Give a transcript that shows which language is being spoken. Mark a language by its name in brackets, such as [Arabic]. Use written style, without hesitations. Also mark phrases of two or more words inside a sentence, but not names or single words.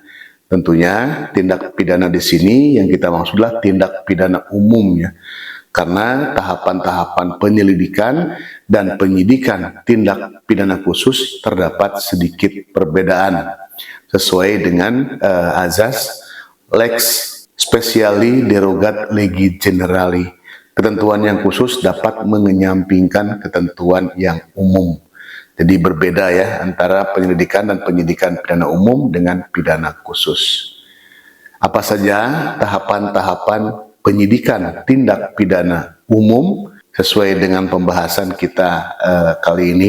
[Indonesian] Tentunya tindak pidana di sini yang kita maksudlah tindak pidana umum ya. Karena tahapan-tahapan penyelidikan dan penyidikan tindak pidana khusus terdapat sedikit perbedaan sesuai dengan azas [Latin] lex speciali derogat legi generali. [Indonesian] Ketentuan yang khusus dapat mengenyampingkan ketentuan yang umum. Jadi berbeda ya antara penyelidikan dan penyidikan pidana umum dengan pidana khusus. Apa saja tahapan-tahapan penyidikan tindak pidana umum sesuai dengan pembahasan kita kali ini?